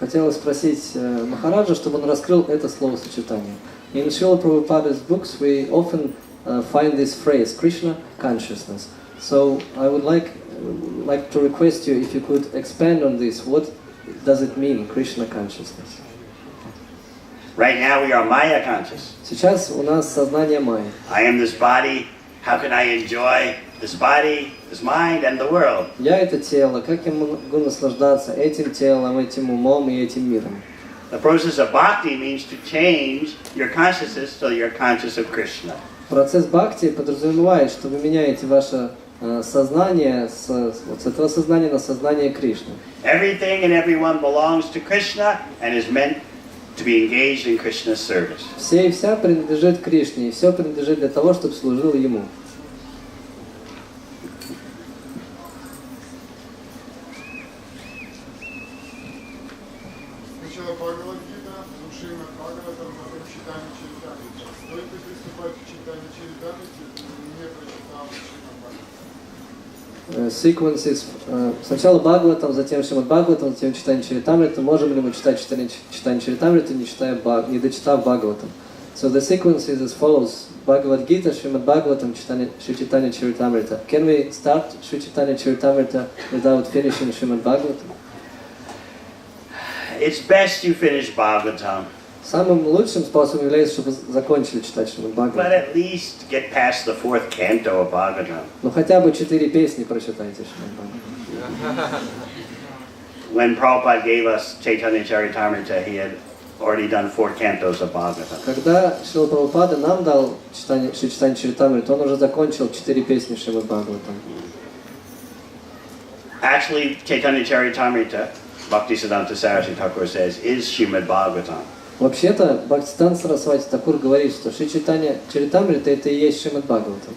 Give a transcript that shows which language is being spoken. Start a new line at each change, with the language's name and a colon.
Russian: Хотелось спросить Махараджа, чтобы он раскрыл это словосочетание.
English: In Srila Prabhupada's books we often find this phrase, Krishna consciousness. So I would like to request you if you could expand on this. What does it mean, Krishna consciousness? Right now we are Maya conscious.
Russian: Сейчас у нас сознание майя.
English: I am this body. How can I enjoy this body, this mind, and the world?
Russian: Я это тело. Как я могу наслаждаться этим телом, этим умом и этим миром?
English: The process of bhakti means to change your consciousness so you're conscious of Krishna.
Russian: Процесс бхакти подразумевает, что вы меняете ваше сознание с этого сознания на сознание Кришны.
English: Everything and everyone belongs to Krishna and is meant to be engaged in Krishna's service.
Russian: Все и вся принадлежит Кришне, и все принадлежит для того, чтобы служило Ему. Сначала Бхагавад-гита, Шримад Бхагаватам, потом читание Чайтаньи. Стоит ли приступать к читанию Чайтаньи, не прочитал Шримад Бхагаватам?
English: Sequences.
Russian: Сначала Бхагаватам, затем Шримад Бхагаватам, затем читание Чайтамриты. Можем ли мы читать читание Чайтамриты, не дочитав Бхагаватам?
English: So the sequence is as follows: Bhagavad Gita, Srimad Bhagavatam, Shri Chaitanya Charitamrita. Can we start Shri Chaitanya Charitamrita without finishing Srimad Bhagavatam? It's best you finish Bhagavatam,
Russian: Самым лучшим способом является, чтобы закончили читать Шримад
English: but
Russian: Бхагаватам.
English: at least get past the 4th canto of Bhagavatam.
Russian: Ну хотя бы 4 песни прочитайте Шримад Бхагаватам.
English: When Prabhupada gave us Chaitanya Charitamrita, he had already done 4 cantos of Bhagavatam.
Russian: Когда Шрила Прабхупада нам дал Шри Чайтанья Чаритамриту, он уже закончил 4 песни Шримад Бхагаватам.
English: Actually, Chaitanya Charitamrita, Bhaktisiddhanta Saraswati Thakur says, is Srimad Bhagavatam.
Russian: Вообще-то, Бхактивиданта Сарасвати Такур говорит, что Шри Чайтанья Чаритамрита это и есть Шримад Бхагаватам.